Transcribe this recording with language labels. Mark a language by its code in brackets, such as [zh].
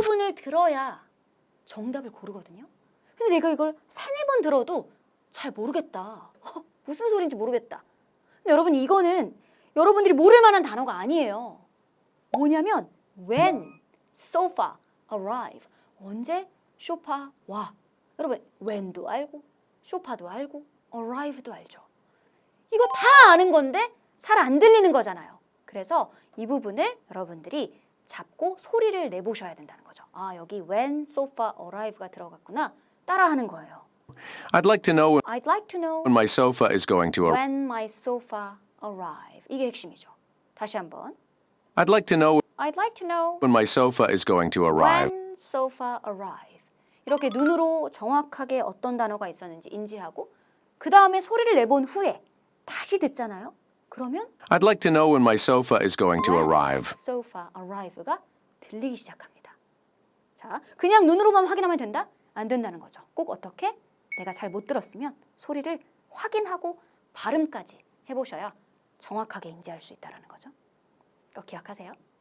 [ko] 부분을 들어야 정답을 고르거든요. 근데 내가 이걸 3-4번 들어도 잘 모르겠다. 무슨 소리인지 모르겠다. 근데 여러분 이거는 여러분들이 모를 만한 단어가 아니에요. 뭐냐면 [en] when sofa arrive. [ko] 언제 소파 와. 여러분 when도 알고 소파도 알고 arrive도 알죠. 이거 다 아는 건데 잘 안 들리는 거잖아요. 그래서 이 부분을 여러분들이 잡고 소리를 내보셔야 된다는 거죠. 아, 여기 [en] when sofa arrive [ko] 가 들어갔구나. 따라하는 거예요. [en] I'd like to know I'd like to know when my sofa is going to arrive. when my sofa arrive. [ko] 이게 핵심이죠. 다시 한번. [en] I'd like to know I'd like to know when my sofa is going to arrive. when sofa arrive. [ko] 이렇게 눈으로 정확하게 어떤 단어가 있었는지 인지하고 그 다음에 소리를 내본 후에 다시 듣잖아요. 그러면 [en] I'd like to know when my sofa is going to arrive. sofa arrive [ko] 가 들리기 시작합니다. 자, 그냥 눈으로만 확인하면 된다? 안 된다는 거죠. 꼭 어떻게? 내가 잘 못 들었으면 소리를 확인하고 발음까지 해보셔야 정확하게 인지할 수 있다는 거죠. 꼭 기억하세요.